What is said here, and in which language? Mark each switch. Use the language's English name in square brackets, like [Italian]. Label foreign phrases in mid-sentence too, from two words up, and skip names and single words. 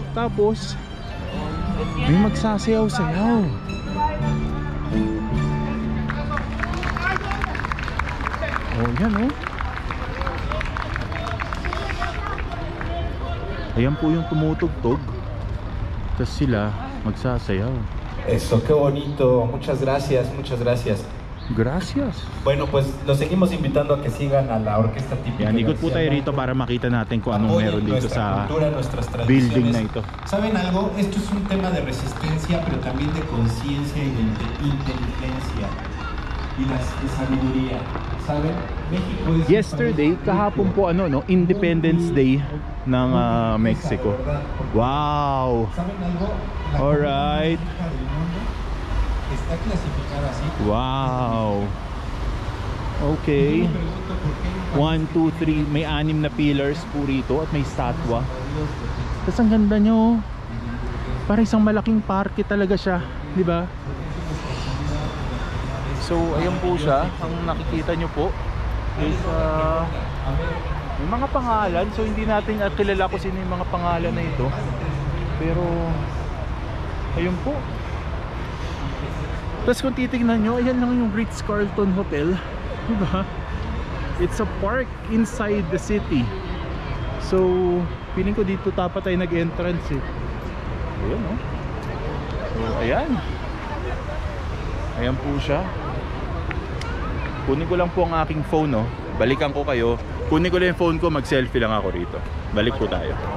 [Filipino] Tapos may magsasayaw-sayaw. Oh, yan Ayan po yung tumutugtog. Tapos sila magsasayaw. [Spanish] Eso, qué bonito. Muchas gracias, muchas gracias. Gracias. Bueno, pues los seguimos invitando a que sigan a la orquesta típica. [Filipino] Yan, ikot po tayo rito para makita natin kung anong meron dito sa building na ito. [Spanish] ¿Saben algo? Esto es un tema de resistencia, pero también de conciencia y de inteligencia y de sabiduría. ¿Saben? México es [English] Yesterday, [Filipino] kahapon po Independence Day ng Mexico. Wow. [Spanish] ¿Saben algo? Alright. Está clasificada así. [English] Wow. Okay. 1, 2, 3. [Filipino] May 6 na pillars po rito at may statwa. Tapos ang ganda nyo. Parang isang malaking parke talaga siya, di ba? So ayan po siya. Ang nakikita nyo po is may mga pangalan. So hindi natin kilala kung sino yung mga pangalan na ito. Pero ayun po. Tapos kung titignan nyo, ayan lang yung Ritz-Carlton Hotel, diba? [English] It's a park inside the city. [Filipino] So feeling ko dito dapat tayo nag-entrance Ayan So ayan. Ayan po siya. Kunin ko lang po ang aking phone Balikan ko kayo. Kunin ko lang yung phone ko, mag-selfie lang ako rito. Balik po tayo.